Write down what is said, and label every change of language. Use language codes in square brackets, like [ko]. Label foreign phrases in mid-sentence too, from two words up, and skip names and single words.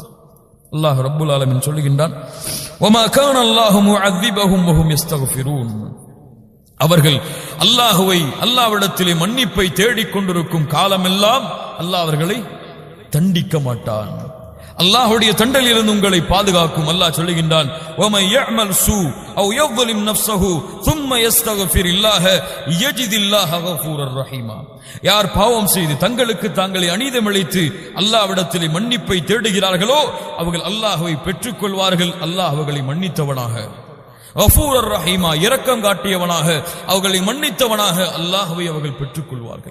[ta] அல்லாஹ் [ar] رب العالمين [ta] சொல்லுகின்றான், [ar] وما كان الله معذبهم وهم يستغفرون. [ta] அவர்கள் அல்லாஹ்விடத்திலே மன்னிப்பை தேடிக்கொண்டிருக்கும் காலமெல்லாம் அல்லாஹ் அவர்களை தண்டிக்க மாட்டான். அல்லாஹ்வுடைய தண்டனையிலிருந்து உங்களை பாதுகாக்கும். அல்லாஹ் சொல்லுகின்றான், [ar] வமன் يعمل سوء او يظلم نفسه ثم يستغفر الله يجد الله غفورا رحيما. [ta] யார் பாவம் செய்து தங்களுக்கு தாங்களே அநீதம் இழைத்து அல்லாஹ்விடத்திலே மன்னிப்பை தேடுகிறார்களோ அவர்கள் அல்லாஹ்வை பெற்றுக் கொள்வார்கள். அல்லாஹ் அவர்களை மன்னித்தவனாக, [ar] غفورا رحيما, [ta] இரக்கம் காட்டியவனாக, அவர்களை மன்னித்தவனாக அல்லாஹ்வை அவர்கள் பெற்றுக் கொள்வார்கள்.